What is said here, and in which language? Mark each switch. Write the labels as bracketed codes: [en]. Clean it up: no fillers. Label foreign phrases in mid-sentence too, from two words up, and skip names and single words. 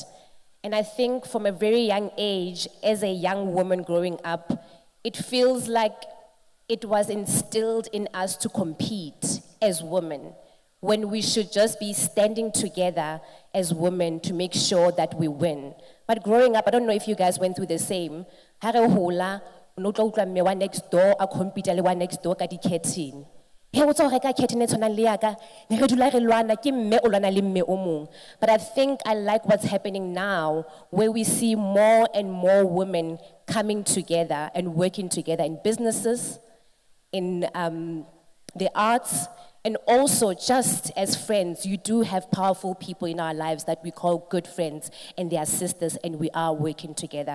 [en] And I think from a very young age, as a young woman growing up, it feels like it was instilled in us to compete as women, when we should just be standing together as women to make sure that we win. But growing up, I don't know if you guys went through the same. [st] Ha re hola, o no tla utlwa mme wa [en] next door [st] a compete le wa [en] next door [st] ka di-curtain. He o tsa go reka curtain e tshwanang le yaka, ne re dula re lwana ke mme o lwana le mme o mong. [en] But I think I like what's happening now, where we see more and more women coming together and working together in businesses, in the arts, and also just as friends. You do have powerful people in our lives that we call good friends, and they are sisters, and we are working together.